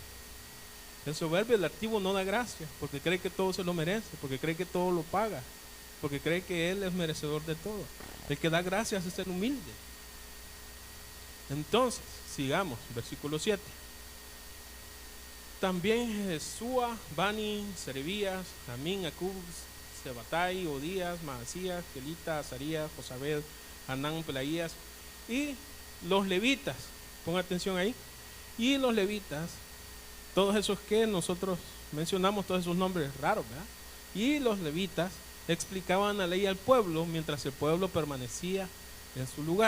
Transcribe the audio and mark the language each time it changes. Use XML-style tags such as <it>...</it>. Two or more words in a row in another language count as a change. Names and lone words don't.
<es>El soberbio, el altivo, no da gracias porque cree que todo se lo merece, porque cree que todo lo paga, porque cree que él es merecedor de todo. El que da gracias es el humilde. Entonces, sigamos, versículo 7. También Jesúa, Bani, Serebías, Amín, Acub, Sebatai, Odías, Maasías, Kelita, Azarías, Josabed, Hanán, Pelaías y los levitas. Pongan atención ahí. Y los levitas, todos esos que nosotros mencionamos, todos esos nombres raros, ¿verdad? Y los levitas explicaban la ley al pueblo mientras el pueblo permanecía en su lugar.</es>